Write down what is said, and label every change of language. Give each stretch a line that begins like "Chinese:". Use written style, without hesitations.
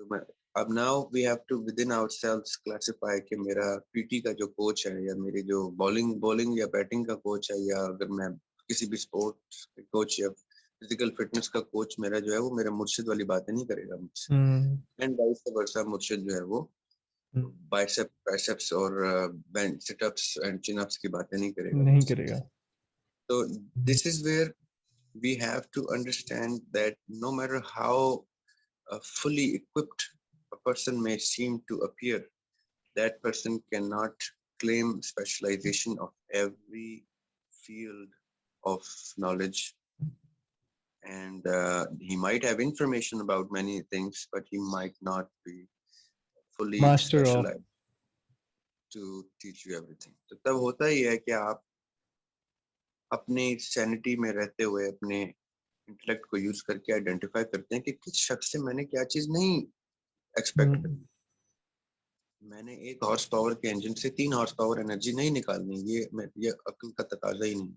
Urdu: جو میں اب
English: now we have to with in our selves classify
Urdu: کہ میرا پی ٹی کا جو کوچ ہے یا میری جو بولنگ یا بیٹنگ کا کوچ ہے یا اگر میں کسی بھی اسپورٹس کوچ یا فزیکل فٹنس کا کوچ میرا جو ہے وہ میرا مرشد والی باتیں نہیں کرے گا مجھ سے. اینڈ وائس ورسا مرشد جو ہے وہ بائسیپس اور بینچ سٹ اپس اینڈ چن اپس کی باتیں نہیں کرے گا. تو
English: This is where we have to understand that no matter how fully equipped a person may seem to appear, that person cannot claim specialization of every field of knowledge. And he might have information about many things, but he might not be fully master of specialized to teach you everything.
Urdu: تو تب ہوتا ہی ہے کہ آپ اپنی centi میں رہتے ہوئے اپنے انٹلیکٹ کو یوز کر کے آئیڈینٹیفائی کرتے ہیں کہ کس شخص سے میں نے کیا چیز نہیں ایکسپیکٹ کرنی. میں نے 1 ہارس پاور کے انجن سے 3 ہارس پاور انرجی نہیں نکالنی، یہ عقل کا تقاضا ہی نہیں،